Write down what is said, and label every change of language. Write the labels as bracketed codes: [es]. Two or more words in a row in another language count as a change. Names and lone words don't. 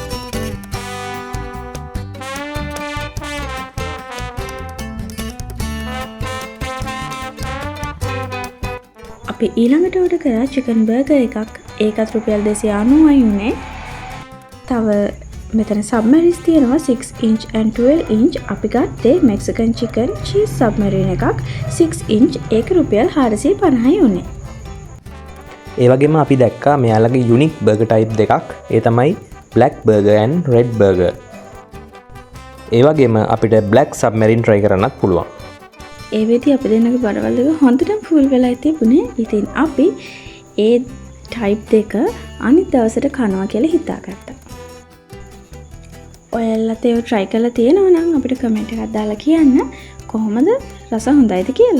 [si] අපි ඊළඟට order කරා [en] chicken burger [si] එකක්. ඒකත් රුපියල් 290යි උනේ. තව මෙතන submarines තියෙනවා [en] 6 inch and 12 inch. [si] අපි ගත්තේ [en] Mexican chicken cheese submarine [si] එකක් 6 inch. ඒක රුපියල් 450යි උනේ. ඒ වගේම අපි දැක්කා මෙයාලගේ [en] unique burger type [si] දෙකක්. ඒ තමයි [en] black burger and red burger. [si] ඒ වගේම අපිට [en] black submarine try [si] කරන්නත් පුළුවන්. ඒ වෙදී අපි දෙන්නගේ බඩවල දෙක හොඳටම full වෙලා තිබුණේ. ඉතින් අපි ඒ type දෙක අනිත් දවසට කනවා කියලා හිතාගත්තා. ඔයාලත් ඒව try කරලා තියෙනවා නම් අපිට comment එකක් දාලා කියන්න කොහොමද රස හොඳයිද කියලා.